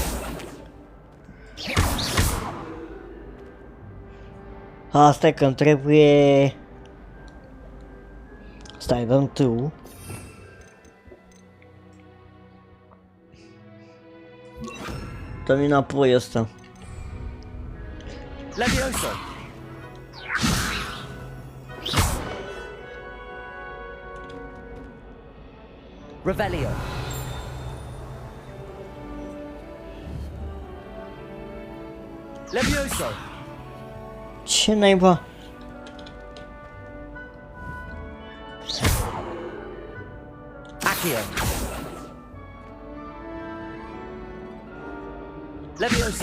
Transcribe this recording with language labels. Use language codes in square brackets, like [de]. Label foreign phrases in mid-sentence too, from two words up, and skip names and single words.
[ro] Asta e că îmi trebuie... Stai, dăm tu. Dă-mi înapoi ăsta. Levioso. Revelio. Levioso. Ce naiba? Accio. Levioso.